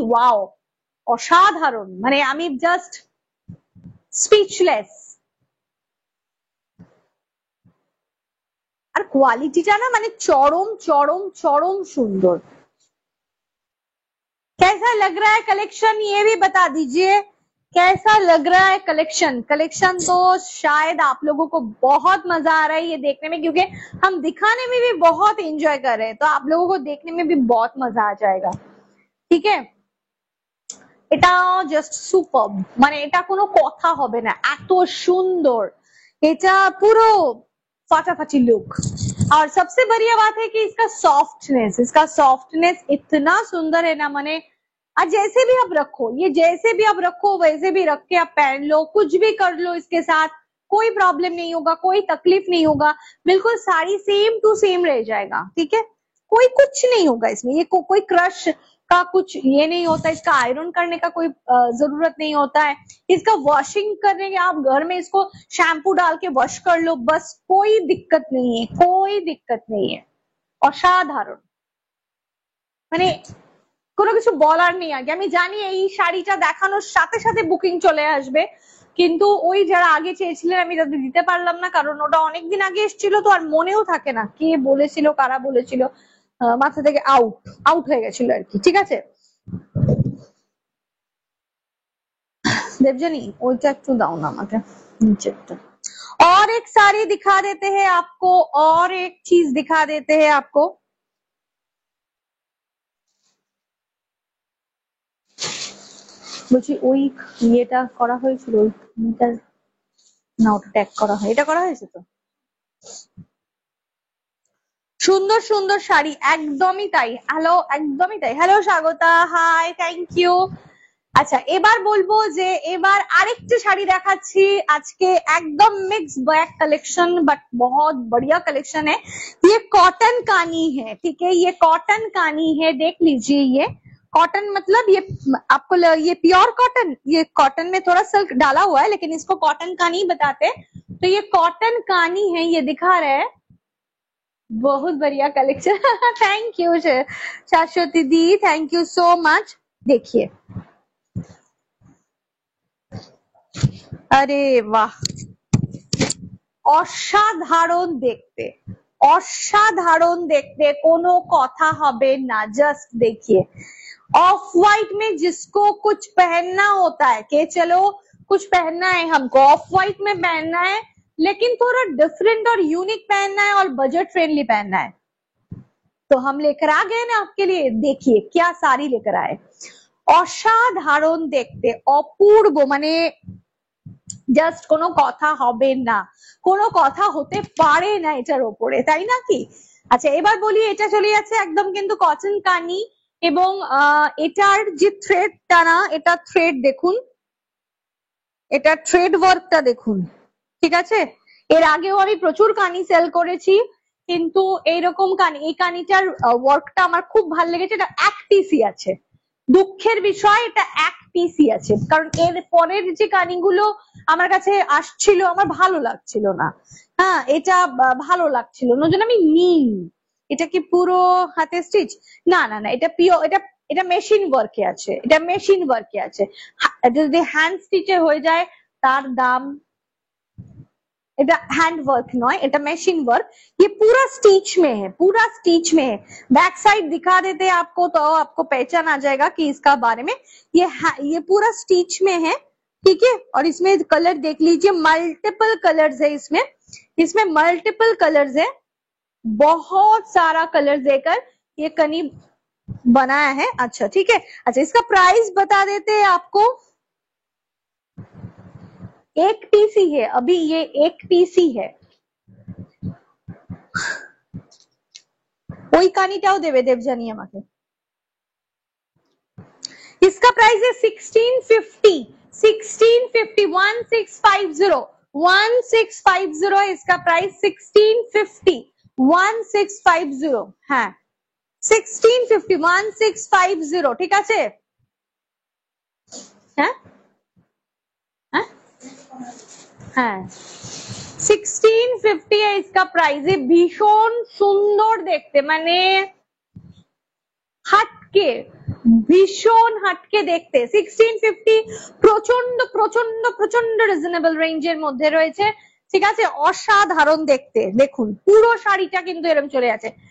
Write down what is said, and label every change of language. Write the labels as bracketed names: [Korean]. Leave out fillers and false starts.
[Bangla] Wow, অসাধারণ, মানে আমি জাস্ট স্পিচলেস। আর কোয়ালিটিটা না মানে চরম চরম চরম সুন্দর। [Hindi] कैसा लग रहा है कलेक्शन, ये भी बता दीजिए, कैसा लग रहा है कलेक्शन। कलेक्शन तो शायद आप लोगों को बहुत मजा आ रहा है ये देखने में, क्योंकि हम दिखाने में भी बहुत एंजॉय कर रहे हैं, तो आप लोगों को देखने में भी बहुत मजा आ जाएगा। ठीक है, [Bangla] এটা জাস্ট সুপার, মানে এটা কোনো কথা হবে না, এত সুন্দর, এটা পুরো ফাটাফাটি लुक। [Hindi] और सबसे बढ़िया बात है कि इसका सॉफ्टनेस इतना सुंदर है ना, माने आज जैसे भी आप रखो, ये जैसे भी आप रखो वैसे भी रख के आप पहन लो, कुछ भी कर लो इसके साथ, कोई प्रॉब्लम नहीं होगा, कोई तकलीफ नहीं होगा, बिल्कुल साड़ी सेम टू सेम रह जाएगा। ठीक है, कोई कुछ नहीं होगा इसमें, ये कोई क्रश का कुछ ये नहीं होता, इसका आयरन करने का कोई जरूरत नहीं होता है, इसका वॉशिंग करने के, आप घर में इसको शैम्पू डाल के वॉश कर लो, बस कोई दिक्कत नहीं है, कोई दिक्कत नहीं है। [Bangla] অসাধারণ, মানে কোনো কিছু বলার নেই। আগে আমি জানি এই শাড়িটা দেখানোর সাথে সাথে বুকিং চলে আসবে, কিন্তু ওই যারা আগে চেয়েছিলেন আমি তাদের দিতে পারলাম না, কারণ ওটা অনেকদিন আগে এসেছিল তো আর মনেও থাকে না কে বলেছিল কারা বলেছিল, মাথা থেকে আউট হয়ে গেছিল আর কি। ঠিক আছে देवजनी, ওইটা একটু দাও না আমাকে নিচেরটা। [Hindi] और एक साड़ी दिखा देते हैं आपको, और एक चीज दिखा देते हैं आपको। [Bangla] বলছি ওই ইয়েটা করা হয়েছিল, ওইটা না, ওটা ট্যাগ করা হয়, এটা করা হয়েছে তো। সুন্দর সুন্দর শাড়ি, একদমই তাই। হ্যালো, একদমই তাই। Hello Swagata, high, thank you. আচ্ছা, এবার বলবো যে এবার আরেকটা শাড়ি দেখাচ্ছি আজকে, একদম [Hindi] मिक्स बैग कलेक्शन, बट बहुत बढ़िया कलेक्शन है। ये कॉटन कानी है, ठीक है, ये कॉटन कानी है, देख लीजिए। ये कॉटन मतलब ये आपको ये प्योर कॉटन, ये कॉटन में थोड़ा सिल्क डाला हुआ है, लेकिन इसको कॉटन कानी बताते। तो ये कॉटन कानी है, ये दिखा रहे हैं, बहुत बढ़िया कलेक्शन। थैंक यू शाश्वती दी, थैंक यू सो मच। देखिए, [Bangla] আরে বাহ, অসাধারণ দেখতে, অসাধারণ দেখতে, কোনো কথা হবে না। [Hindi] জাস্ট देखिए, ऑफ व्हाइट में जिसको कुछ पहनना होता है कि चलो कुछ पहनना है, हमको ऑफ व्हाइट में पहनना है, लेकिन थोड़ा डिफरेंट और यूनिक पहनना है और बजट फ्रेंडली पहनना है, तो हम लेकर आ गए ना आपके लिए। देखिए क्या साड़ी लेकर आए, [Bangla] অসাধারণ দেখতে, অপূর্ব, মানে জাস্ট কোনো কথা হবে না, কোনো কথা হতে পারে না এটার ওপরে, তাই না কি? আচ্ছা, এবার বলি, এটা চলে যাচ্ছে একদম কিন্তু কটন কানি, এবং এটার যে থ্রেডটা না, এটা থ্রেড দেখুন, এটা থ্রেড ওয়ার্কটা দেখুন। ঠিক আছে, এর আগেও আমি প্রচুর কানি সেল করেছি, কিন্তু এইরকম কানি, এই কানিটার ওয়ার্কটা আমার খুব ভালো লেগেছে। এটা এক পিসই আছে, দুঃখের বিষয় এটা এক পিসই আছে, কারণ এর পরের যে কানিগুলো আমার কাছে আসছিল আমার ভালো লাগছিল না। হ্যাঁ, এটা ভালো লাগছিল না, জন্য আমি নিই। এটা কি পুরো হাতে স্টিচ? না না না, এটা পিওর, এটা মেশিন ওয়ার্কে আছে, এটা মেশিন ওয়ার্কে আছে। যদি হ্যান্ড স্টিচে হয়ে যায় তার দাম এটা हैंड वर्क नॉय, এটা मेशिन वर्क। [Hindi] ये पूरा स्टिच में है, पूरा स्टिच में है। बैक साइड दिखा देते हैं आपको तो आपको पहचान आ जाएगा कि इसका बारे में। ये पूरा स्टिच में है, ठीक है। और इसमें कलर देख लीजिए, मल्टीपल कलर्स है इसमें, इसमें मल्टीपल कलर्स है, बहुत सारा कलर देकर ये कनी बनाया है। अच्छा ठीक है। अच्छा इसका प्राइस बता देते हैं आपको। एक पीसी है अभी, ये एक पीसी है। [Bangla] ওই কানিটাও দেবে দেবজানি আমাকে। [Hindi] इसका प्राइस है 1650, 1650, 1650, 1650 इसका प्राइस, 1650, 1650 [Bangla] হ্যাঁ [Hindi] 1650, 1650 [Bangla] ঠিক আছে। হ্যাঁ হ্যাঁ হ্যাঁ [Hindi] 1650 है इसका प्राइस। [Bangla] है भीषण सुंदर देखते, माने হাটকে, ভীষণ হাটকে দেখতে। 1650 প্রচন্ড প্রচন্ড প্রচন্ড রিজনেবল রেঞ্জের মধ্যে রয়েছে, ঠিক আছে। অসাধারণ দেখতে, দেখুন পুরো শাড়িটা কিন্তু এরকম চলে আছে।